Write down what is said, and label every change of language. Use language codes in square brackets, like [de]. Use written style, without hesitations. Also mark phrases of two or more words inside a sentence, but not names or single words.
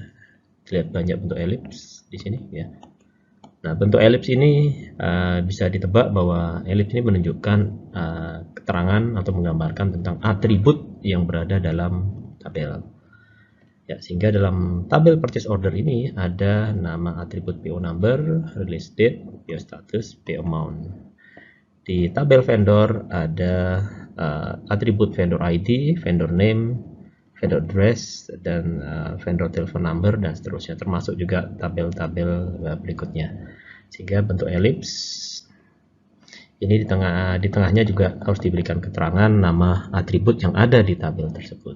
[id] Lihat banyak bentuk elips di sini, ya. Nah, bentuk elips ini bisa ditebak bahwa elips ini menunjukkan keterangan atau menggambarkan tentang atribut yang berada dalam tabel. Ya, sehingga dalam tabel [en] purchase order [id] ini ada nama atribut [en] PO number, release date, PO status, PO amount. [id] Di tabel vendor ada atribut [en] vendor ID, vendor name, vendor address, [id] dan [en] vendor telephone number, [id] dan seterusnya, termasuk juga tabel-tabel berikutnya. Sehingga bentuk elips ini di tengahnya juga harus diberikan keterangan nama atribut yang ada di tabel tersebut.